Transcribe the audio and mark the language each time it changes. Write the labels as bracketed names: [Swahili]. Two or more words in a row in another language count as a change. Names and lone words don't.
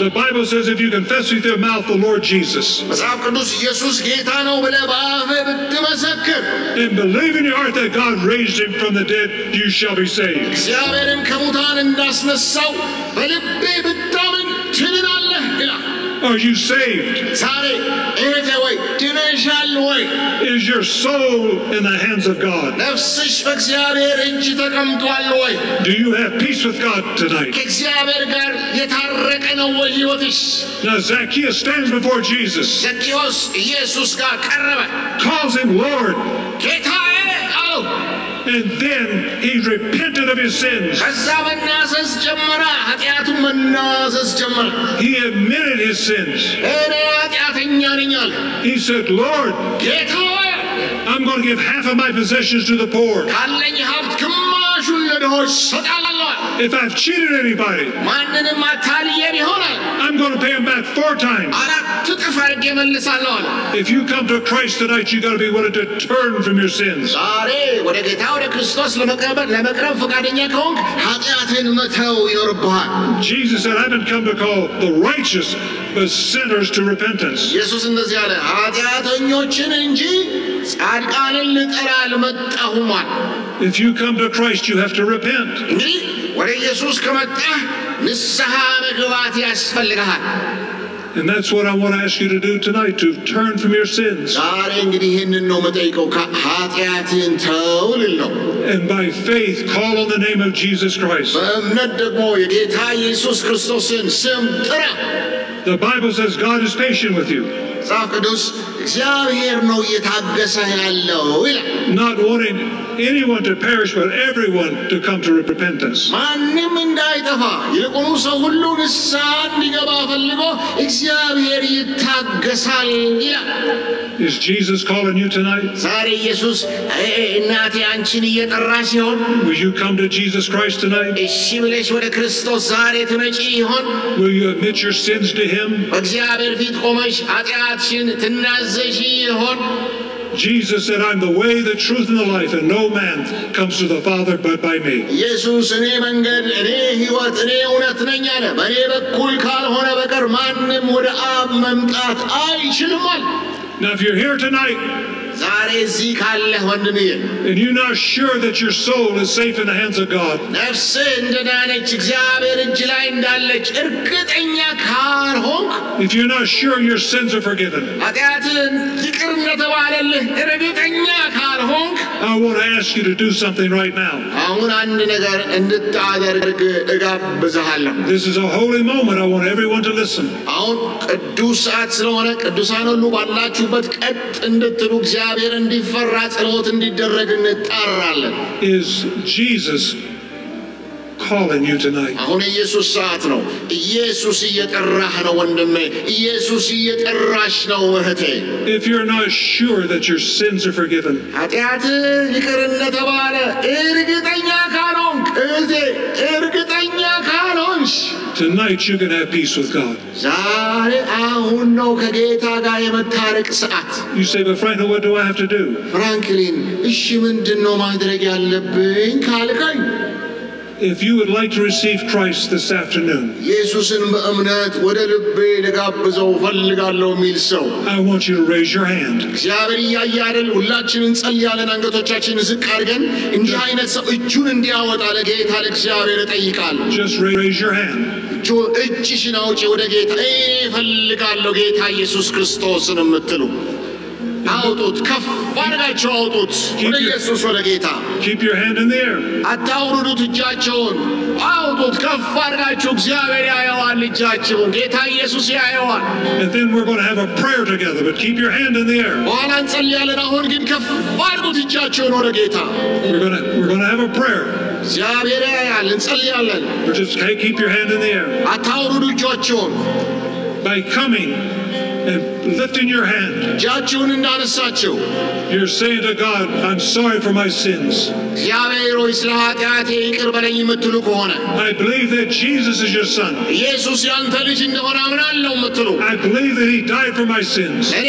[English] The Bible says if you confess with your mouth the Lord Jesus [Amharic] መጽሐፍ ቅዱስ ኢየሱስ ጌታ ነው ብለህ በአፍህ ብትመሰክር [English] and believe in your heart that God raised him from the dead, you shall be saved. [Amharic] እግዚአብሔርን ከሙታን እንዳስነሳው በልብህ ብታምን ትድናለህ ይላል። [English] Are you saved? [Amharic] ዛሬ እህቴ ወይ ድነሻል ወይ? [English] Is your soul in the hands of God? [Amharic] ነፍስሽ በእግዚአብሔር እጅ ተቀምጧል ወይ? [English] Do you have peace with God tonight? [Amharic] ከእግዚአብሔር ጋር የታረቀ ነው ወይ ሕይወትሽ? [English] Now Zacchaeus stands before Jesus, [Amharic] ዘኬዎስ ኢየሱስ ጋር ቀረበ። [English] calls him Lord, [Amharic] ጌታዬ አለው። [English] and then he repented of his sins. [Amharic] ከዛ መናዘዝ ጀመረ። ኃጢአቱን መናዘዝ ጀመረ። [English] He admitted his sins. [Amharic] እኔ ኃጢአተኛ ነኝ አለ። [English] He said, Lord, [Amharic] ጌታዬ [English] I'm going to give half of my possessions to the poor. [Amharic] ካለኝ ሀብት ግማሹን ለድሆች እሰጣለሁ። [English] If I've cheated anybody, [Amharic] ማንንም አታልዬ ቢሆን [English] I'm going to pay him back 4 times. [Amharic] አራት እጥፍ አድርጌ እመልሳለሁ አለ። [English] If you come to Christ tonight, you got to be willing to turn from your sins. [Amharic] ዛሬ ወደ ጌታ ወደ ክርስቶስ ለመቅረብ ፈቃደኛ ከሆንክ ኃጢአትን መተው ይኖርብሃል። [English] Jesus said, I haven't come to call the righteous, but sinners to repentance. [Amharic] ኢየሱስ እንደዚህ አለ፣ ኃጢአተኞችን እንጂ ጻድቃንን ልጠራ አልመጣሁም አለ። [English] If you come to Christ, you have to repent. [Amharic] እንግዲህ ወደ ኢየሱስ ከመጣህ ንስሐ መግባት ያስፈልግሃል። [English] And that's what I want to ask you to do tonight, to turn from your sins. [Amharic] ዛሬ እንግዲህ ይህንን ነው መጠይቀው፣ ኃጢአትን ተው ልል ነው። [English] And by faith, call on the name of Jesus Christ. [Amharic] በእምነት ደግሞ የጌታ ኢየሱስ ክርስቶስን ስም ጥራ። [English] The Bible says God is patient with you, [Amharic] መጽሐፍ ቅዱስ እግዚአብሔር ነው እየታገሰ ያለው ይላል። [English] not wanting anyone to perish, but everyone to come to repentance. [Amharic] ማንም እንዳይጠፋ ይልቁኑ ሰው ሁሉ ንስሐ እንዲገባ ፈልጎ እግዚአብሔር ይታገሳል ይላል። [English] Is Jesus calling you tonight? [Amharic] ዛሬ ኢየሱስ እናቴ አንቺን እየጠራ ሲሆን [English] Will you come to Jesus Christ tonight? [Amharic] እሺ ብለሽ ወደ ክርስቶስ ዛሬ ትመጪ ይሆን? [English] Will you admit your sins to him? [Amharic] በእግዚአብሔር ፊት ቆመሽ ኃጢአትሽን ትናዘዢ ይሆን? [English] Jesus said, I'm the way, the truth, and the life, and no man comes to the Father but by me. [Amharic] ኢየሱስ እኔ መንገድ፣ እኔ ሕይወት፣ እኔ እውነት ነኝ አለ። በእኔ በኩል ካልሆነ በቀር ማንም ወደ አብ መምጣት አይችልም አለ። [English] Now if you're here tonight, [Amharic] ዛሬ እዚህ ካለህ ወንድሜ [English] and you're not sure that your soul is safe in the hands of God, [Amharic] ነፍስህ እንደዳነች እግዚአብሔር እጅ ላይ እንዳለች እርግጠኛ ካልሆንክ [English] if you're not sure your sins are forgiven, [Amharic] ኃጢአትህን ይቅር እንደተባለልህ እርግጠኛ ካልሆንክ [English] I want to ask you to do something right now. [Amharic] አሁን አንድ ነገር እንድታደርግ እጋብዝሃለሁ። [English] This is a holy moment. I want everyone to listen. [Amharic] አሁን ቅዱስ ሰዓት ስለሆነ ቅዱሳን ሁሉ ባላችሁበት ቀጥ እንድትሉ እግዚአብሔር እንዲፈራ ጸሎት እንዲደረግ እንጣራለን። [English] Is Jesus calling you tonight? [Amharic] አሁን ኢየሱስ ሰዓት ነው። ኢየሱስ እየጠራህ ነው ወንድሜ። ኢየሱስ እየጠራሽ ነው እህቴ። [English] If you're not sure that your sins are forgiven, [Amharic] ኃጢአት ይቅር እንደተባለ እርግጠኛ ካልሆንክ እህቴ፣ እርግጠኛ ካልሆንሽ [English] tonight you can have peace with God. [Amharic] ዛሬ አሁን ነው ከጌታ ጋር የመታረቅ ሰዓት። [English] You say, but Franklin, what do I have to do? [Amharic] ፍራንክሊን እሺ ምንድን ነው ማድረግ ያለብኝ ካልከኝ [English] If you would like to receive Christ this afternoon, [Amharic] ኢየሱስን በእምነት ወደ ልቤ ልጋብዘው ፈልጋለሁ የሚል ሰው [English] I want you to raise your hand. [Amharic] እግዚአብሔር እያየ አይደል? ሁላችንን እንጸልያለን። አንገቶቻችንን ዝቅ አድርገን እንዲህ አይነት ሰው እጁን እንዲያወጣ ለጌታ ለእግዚአብሔር እጠይቃለሁ። [English] Just raise your hand. [Amharic] እጅሽን አውጪ ወደ ጌታ። እፈልጋለሁ ጌታ ኢየሱስ ክርስቶስን የምትሉ አውጡት፣ ከፍ አድርጋችሁ አውጡት ወደ ኢየሱስ ወደ ጌታ። [English] Keep your hand in the air. [Amharic] አታውርዱት እጃቸውን፣ አውጡት ከፍ አድርጋችሁ። እግዚአብሔር ያየዋል እጃችሁን፣ ጌታ ኢየሱስ ያየዋል። [English] And then we're going to have a prayer together, but keep your hand in the air. [Amharic] በኋላ እንጸልያለን። አሁን ግን ከፍ አድርጉት እጃችሁን ወደ ጌታ። [English] We're going to have a prayer. [Amharic] እግዚአብሔር ያያል፣ እንጸልያለን። [English] But just keep your hand in the air. [Amharic] አታውርዱ እጃችሁን። [English] By coming and lifting your hand. You're saying to God, I'm sorry for my sins. I believe that Jesus is your son. I believe that he died for my sins.